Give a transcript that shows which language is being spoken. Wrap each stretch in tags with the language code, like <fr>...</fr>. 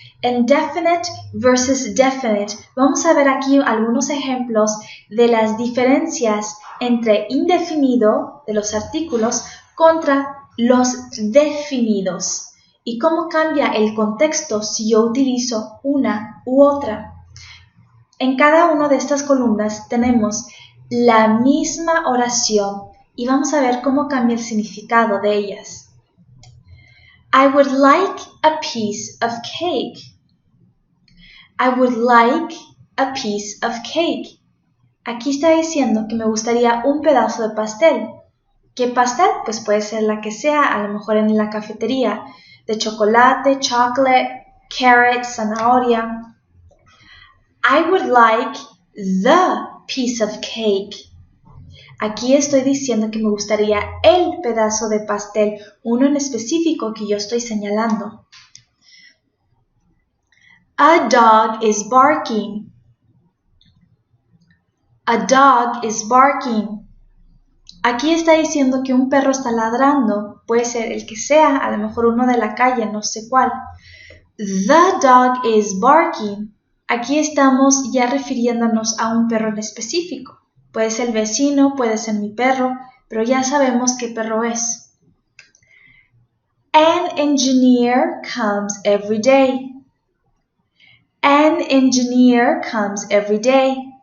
<en>Indefinite versus definite.</en> <es>Vamos a ver aquí algunos ejemplos de las diferencias entre indefinido, de los artículos, contra los definidos. Y cómo cambia el contexto si yo utilizo una u otra. En cada una de estas columnas tenemos la misma oración y vamos a ver cómo cambia el significado de ellas.</es> <en>I would like a piece of cake. I would like a piece of cake.</en> <es>Aquí está diciendo que me gustaría un pedazo de pastel. ¿Qué pastel? Pues puede ser la que sea, a lo mejor en la cafetería. De chocolate, chocolate, carrot, zanahoria.</es> <en>I would like the piece of cake.</en> <es>Aquí estoy diciendo que me gustaría el pedazo de pastel, uno en específico que yo estoy señalando.</es> <en>A dog is barking. A dog is barking.</en> <es>Aquí está diciendo que un perro está ladrando. Puede ser el que sea, a lo mejor uno de la calle, no sé cuál.</es> <en>The dog is barking.</en> <es>Aquí estamos ya refiriéndonos a un perro en específico. Puede ser el vecino, puede ser mi perro, pero ya sabemos qué perro es.</es> <en>An engineer comes every day. An engineer comes every day.</en>